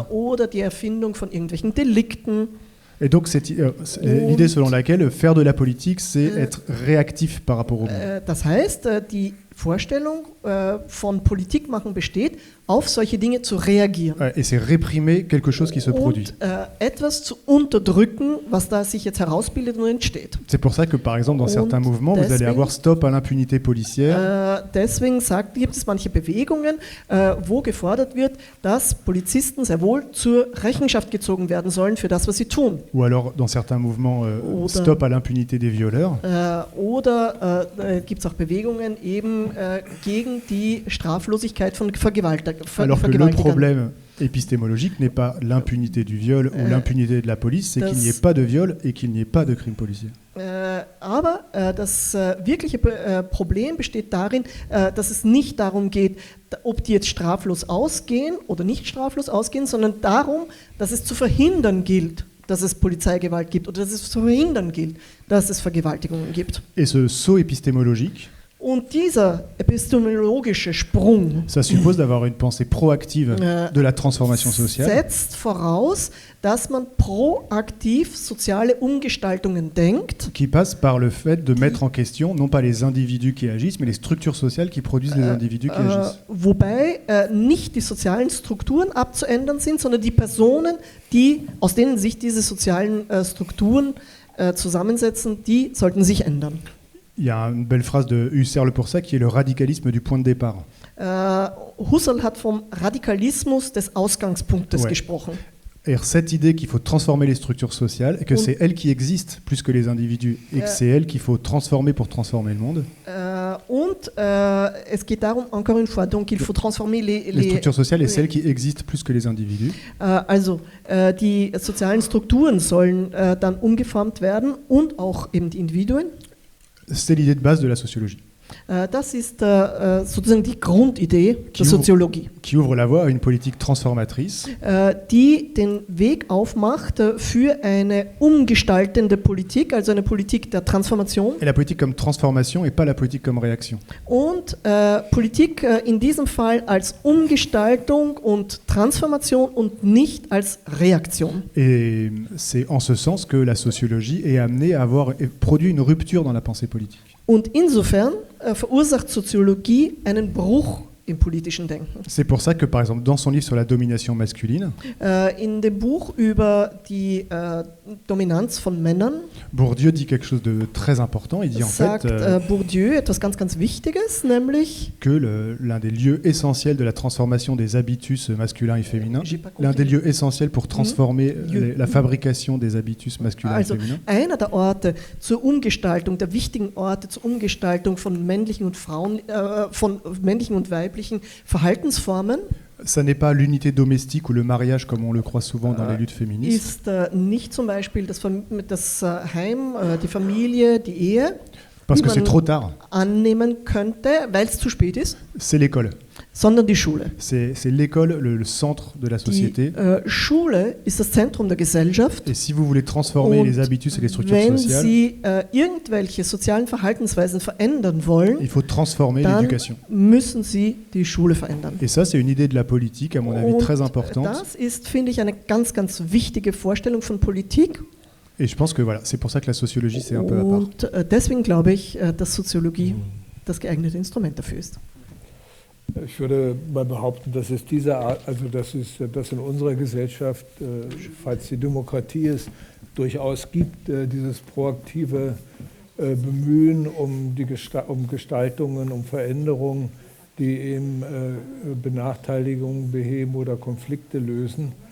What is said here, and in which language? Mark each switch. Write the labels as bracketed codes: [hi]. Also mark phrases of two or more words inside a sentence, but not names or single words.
[de] oder die Erfindung von irgendwelchen Delikten. [fr] Et donc c'est l'idée selon laquelle faire de la politique, c'est être réactif par rapport au monde. [de] Das heißt, die Vorstellung von Politik machen besteht, auf solche Dinge zu reagieren. [fr] Et c'est réprimer quelque chose qui se produit. [de] Und etwas zu unterdrücken, was da sich jetzt herausbildet und entsteht. [fr] C'est pour ça que, par exemple, dans certains mouvements, vous allez avoir Stop à l'impunité policière. [de] Deswegen gibt es manche Bewegungen, wo gefordert wird, dass Polizisten sehr wohl zur Rechenschaft gezogen werden sollen für das, was sie tun. [fr] Ou alors, dans certains mouvements, Stop à l'impunité des violeurs. [de] Oder gibt es auch Bewegungen eben gegen die Straflosigkeit von Vergewaltigern. [fr] Alors que le problème épistémologique n'est pas l'impunité du viol ou l'impunité de la police, c'est qu'il n'y ait pas de viol et qu'il n'y ait pas de crime policier. [de] Aber das wirkliche Problem besteht darin, dass es nicht darum geht, ob die jetzt straflos ausgehen oder nicht straflos ausgehen, sondern darum, dass es zu verhindern gilt, dass es Polizeigewalt gibt oder dass es zu verhindern gilt, dass es Vergewaltigungen gibt. [fr] Et ce saut épistémologique, [de] Und dieser epistemologische Sprung [fr] ça suppose d'avoir une pensée proactive de la transformation sociale. [de] setzt voraus, dass man proaktiv soziale Umgestaltungen denkt, [fr] Qui passe par le fait de mettre en question non pas les individus qui agissent, mais les structures sociales qui produisent les individus qui agissent. [de] wobei nicht die sozialen Strukturen abzuändern sind, sondern die Personen, aus denen sich diese sozialen Strukturen zusammensetzen, die sollten sich ändern. [fr] Il y a une belle phrase de Husserl pour ça qui est le radicalisme du point de départ. [de] Husserl hat vom Radikalismus des Ausgangspunktes gesprochen. [fr] Et cette idée qu'il faut transformer les structures sociales et que c'est elles qui existent plus que les individus et que c'est elles qu'il faut transformer pour transformer le monde. [de] Es geht darum, [fr] encore une fois, donc il faut transformer les structures sociales et celles qui existent plus que les individus. [de] Also die sozialen Strukturen sollen dann umgeformt werden und auch eben die Individuen. [fr] C'est l'idée de base de la sociologie. [de] Das ist sozusagen die Grundidee der Soziologie. [fr] Qui ouvre la voie à une politique transformatrice. [de] Die den Weg aufmacht für eine umgestaltende Politik, also eine Politik der Transformation. [fr] Et la politique comme transformation et pas la politique comme réaction. [de] Und Politik in diesem Fall als Umgestaltung und Transformation und nicht als Reaktion. [fr] Et c'est en ce sens que la sociologie est amenée à avoir produit une rupture dans la pensée politique. [de] Und insofern verursacht Soziologie einen Bruch im politischen Denken. [fr] C'est pour ça que, par exemple, dans son livre sur la domination masculine, [de] in dem Buch über die Dominanz von Männern [fr] Bourdieu dit quelque chose de très important. Il dit en [de] sagt Bourdieu etwas ganz, ganz Wichtiges, nämlich [fr] que l'un des lieux essentiels de la transformation des habitus masculins et féminins, l'un des lieux essentiels pour transformer la fabrication des habitus masculins et féminins. [de] Einer der Orte zur Umgestaltung, der wichtigen Orte zur Umgestaltung von männlichen und von männlichen und weiblichen Verhaltensformen. [fr] Ça n'est pas l'unité domestique ou le mariage comme on le croit souvent dans les luttes féministes. [de] Ist nicht zum Beispiel das Heim, die Familie, die Ehe, [fr] parce que c'est trop tard. [de] Annehmen könnte, weil es zu spät ist. [fr] C'est l'école. [de] Sondern die Schule. [fr] C'est l'école le centre de la société. [de] Die Schule ist das Zentrum der Gesellschaft. [fr] Et si vous voulez transformer les habitus et les structures sociales, [de] wenn Sie irgendwelche sozialen Verhaltensweisen verändern wollen, [fr] il faut transformer l'éducation. [de] Müssen Sie die Schule verändern. [fr] Et ça, c'est une idée de la politique, à mon avis, très importante. [de] Das ist, finde ich, eine ganz, ganz wichtige Vorstellung von Politik. [fr] Et je pense que voilà, c'est pour ça que la sociologie, c'est un peu à part. [de] Und deswegen glaube ich, dass Soziologie das geeignete Instrument dafür ist. Ich würde mal behaupten, dass es diese Art, also dass es das in unserer Gesellschaft, falls die Demokratie es durchaus gibt, dieses proaktive Bemühen um Gestaltungen, um Veränderungen, die eben Benachteiligungen beheben oder Konflikte lösen.